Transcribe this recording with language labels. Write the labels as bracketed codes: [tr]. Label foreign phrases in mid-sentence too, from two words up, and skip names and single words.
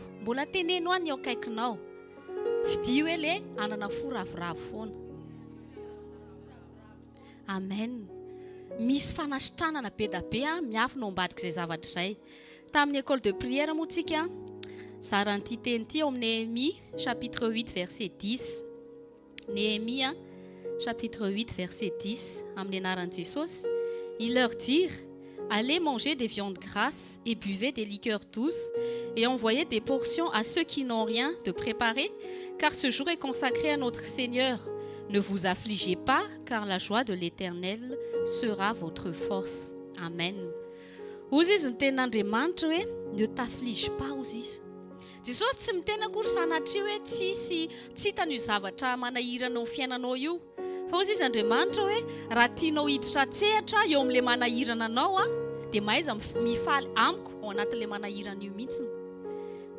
[mg] Mbola teneno any eo akaikinao. Fidio ele anana fo ravoravo foana. Amen. Misy fanasitranana be da be miafina ao ambadika izay zavatra izay. Tamin'ny [fr] école de prière [mg] moa tsika zaran'ity teny ity ao amin'ny Néhémie [fr] chapitre 8 verset 10. [mg] Néhémie [fr] chapitre 8 verset 10 [mg] amin'ny anaran'i Jesosy. [fr] Ils leur dirent: allez manger des viandes grasses et buvez des liqueurs douces et envoyez des portions à ceux qui n'ont rien de préparé, car ce jour est consacré à notre Seigneur. Ne vous affligez pas, car la joie de l'Éternel sera votre force. [mg] Amen. Ozy izy ny tenin'Andriamanitra hoe [fr] ne t'afflige pas [mg] ozy izy. Jesosy tsy miteny akory sanatria hoe tsy hitan'io zavatra manahirana amin'ny fiainanao io. Fa ozy izy Andriamanitra hoe raha tianao hiditra tsehatra eo amin'ilay manahirana anao dia mahaiza mifaly amiko ao anatin'ilay manahirana io mihitsy.